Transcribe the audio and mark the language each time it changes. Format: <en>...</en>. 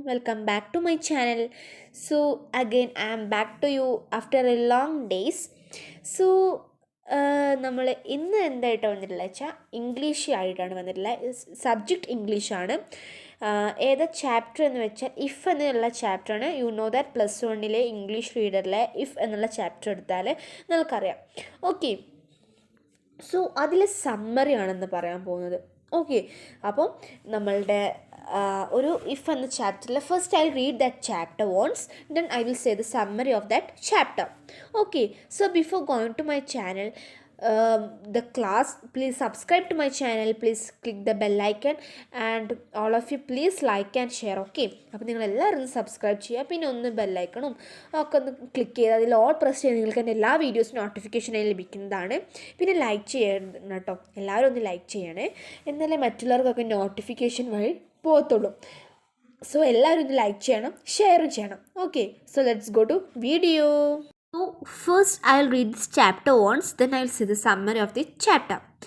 <en>Welcome back to my channel. So again I am back to you after a long days.</en> <ml>So നമ്മൾ ഇന്ന് എന്തായിട്ടാണ് വന്നിട്ടുള്ളത് വെച്ചാൽ English ആയിട്ടാണ് വന്നിട്ടുള്ളത്. സബ്ജക്റ്റ് ഇംഗ്ലീഷാണ്. ഏതാ ചാപ്റ്റർ എന്ന് വെച്ചാൽ ഇഫ് എന്നുള്ള ചാപ്റ്ററാണ്.</ml> <en>you know that</en> <ml>+1 English റീഡറിലെ if എന്നുള്ള ചാപ്റ്റർ എടുത്താൽ നിങ്ങൾക്കറിയാം. ഓക്കെ, സോ അതിലെ സമ്മറി ആണെന്ന് പറയാൻ പോകുന്നത്. ഓക്കെ, അപ്പം നമ്മളുടെ ഒരു ഇഫ് എന്ന ചാപ്റ്ററിൽ</ml> <en>First I read that chapter once, then I will say the summary of that chapter. Okay, so before going to my channel, the class, please subscribe to my channel, please click the bell icon, and all of you please like and share.</en> <ml>Okay, അപ്പോൾ നിങ്ങളെല്ലാവരും subscribe ചെയ്യുക, പിന്നെ ഒന്ന് ബെല്ലൈക്കണും ഒക്കെ ഒന്ന് click ചെയ്ത് അതിൽ ഓൾ പ്രസ് ചെയ്ത് നിങ്ങൾക്ക് എൻ്റെ എല്ലാ വീഡിയോസും നോട്ടിഫിക്കേഷനായി ലഭിക്കുന്നതാണ്. പിന്നെ ലൈക്ക് ചെയ്യണം കേട്ടോ, എല്ലാവരും ഒന്ന് ലൈക്ക് ചെയ്യണേ, എന്നാലേ മറ്റുള്ളവർക്കൊക്കെ നോട്ടിഫിക്കേഷൻ വഴി പോകത്തുള്ളൂ. സോ എല്ലാവരും ഒന്ന് ലൈക്ക് ചെയ്യണം, ഷെയറും ചെയ്യണം.</ml> <en>Okay, so let's go to video. So first I'll read this chapter once, then I'll say the summary of the chapter.</en>